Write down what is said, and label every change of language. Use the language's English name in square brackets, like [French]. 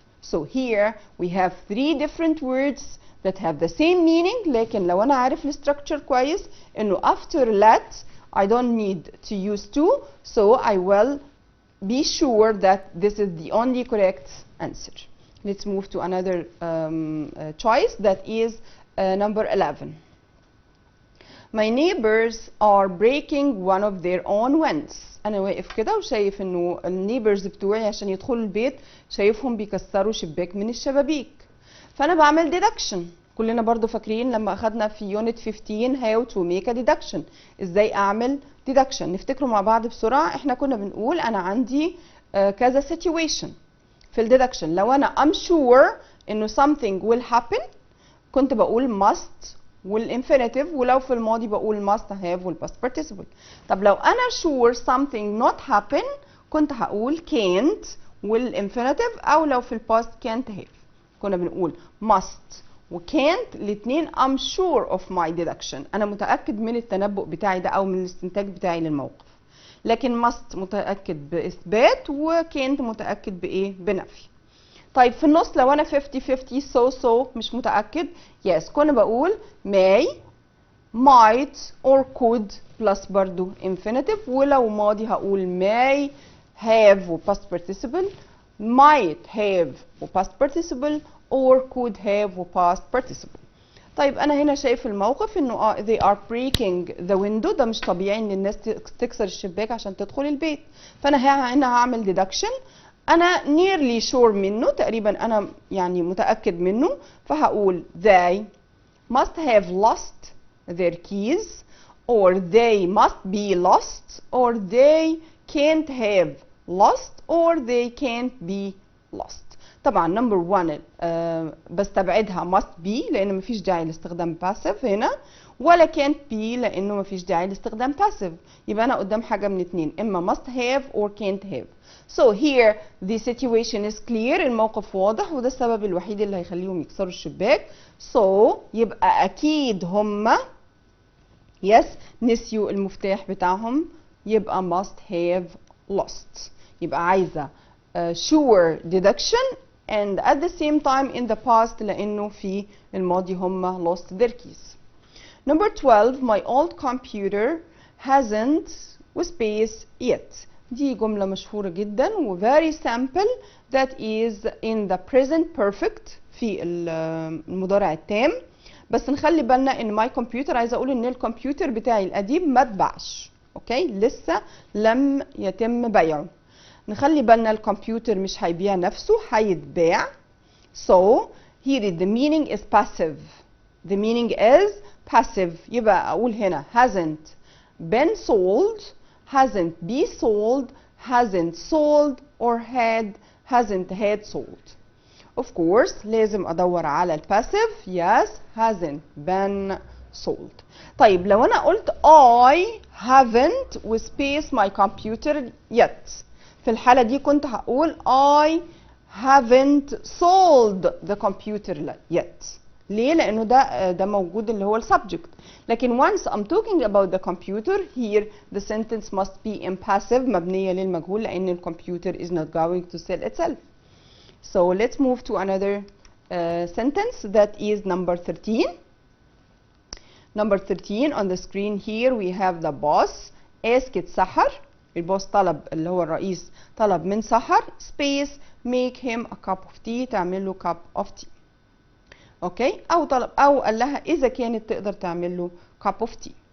[English] So here we have 3 different words that have the same meaning، [Arabic] لكن لو انا عارف الستراكشر كويس انه [English] after let I don't need to use to, so I will be sure that this is the only correct answer. Let's move to another choice that is number 11. My neighbors are breaking one of their own windows. [Arabic] أنا واقف كده وشايف إنه النيبرز بتوعي عشان يدخلوا البيت شايفهم بيكسروا شباك من الشبابيك. فأنا بعمل deduction. كلنا برضو فاكرين لما أخدنا في [English] unit 15 how to make a deduction. [Arabic] إزاي أعمل deduction. نفتكروا مع بعض بسرعة. إحنا كنا بنقول أنا عندي كذا situation في الdeduction. لو أنا [English] I'm sure [Arabic] إنه [English] something will happen [Arabic] كنت بقول must والinfinitive، ولو في الماضي بقول must have والpast participle. طب لو أنا [English] sure something not happen [Arabic] كنت هقول can't والinfinitive، أو لو في الpast can't have كنا بنقول must وcan't الاتنين [English] I'm sure of my deduction. [Arabic] أنا متأكد من التنبؤ بتاعي ده أو من الاستنتاج بتاعي للموقف. لكن must متأكد بإثبات وcan't متأكد بإيه؟ بنفي. طيب في النص لو أنا 50-50 so مش متأكد yes كنا بقول [English] may might or could plus [Arabic] برضو infinitive، ولو ماضي هقول may have و past participle might have و past participle or could have و past participle. طيب أنا هنا شايف الموقف إنه [English] they are breaking the window. [Arabic] ده مش طبيعي إن الناس تكسر الشباك عشان تدخل البيت. فأنا هنا هعمل deduction. [English] أنا nearly sure [Arabic] منه تقريبا أنا يعني متأكد منه، فهقول [English] they must have lost their keys or they must be lost or they can't have lost or they can't be lost. [Arabic] طبعا نمبر 1 بستبعدها must be لأنه مفيش داعي لاستخدام passive هنا، ولا can't be لأنه مفيش داعي لاستخدام passive. يبقى أنا قدام حاجة من اتنين، إما must have or can't have. [English] So here the situation is clear. [Arabic] الموقف واضح وده السبب الوحيد اللي هيخليهم يكسروا الشباك. So يبقى أكيد هما yes نسيوا المفتاح بتاعهم، يبقى must have lost. يبقى عايزة [English] sure deduction and at the same time in the past [Arabic] لأنه في الماضي هما [English] lost their keys. Number 12 my old computer hasn't space yet. [Arabic] دي جملة مشهورة جدا و [English] very simple that is in the present perfect [Arabic] في المضارع التام. بس نخلي بالنا ان my computer عايزة اقول ان الكمبيوتر بتاعي القديم ما اتباعش. اوكي لسه لم يتم بيعه. نخلي بالنا الكمبيوتر مش هيبيع نفسه، هيتباع. [English] So here the meaning is passive. The meaning is passive. [Arabic] يبقى اقول هنا [English] hasn't been sold, hasn't be sold, hasn't sold or hasn't had sold. Of course [Arabic] لازم ادور على الباسيف. [English] yes hasn't been sold. [Arabic] طيب لو انا قلت [English] I haven't وسبيس my computer yet [Arabic] في الحالة دي كنت هقول [English] I haven't sold the computer yet. [Arabic] ليه؟ لأنه ده موجود اللي هو السبجكت. [English] لكن once I'm talking about the computer here the sentence must be in passive [Arabic] مبنية للمجهول لأن الكمبيوتر [English] is not going to sell itself. So let's move to another sentence that is number 13. Number 13 on the screen here we have the boss asked Sahar. [Arabic] البوس طلب اللي هو الرئيس طلب من سحر space [English] make him a cup of tea [Arabic] تعمل له cup of tea. اوكي او قال لها اذا كانت تقدر تعمل له cup of tea.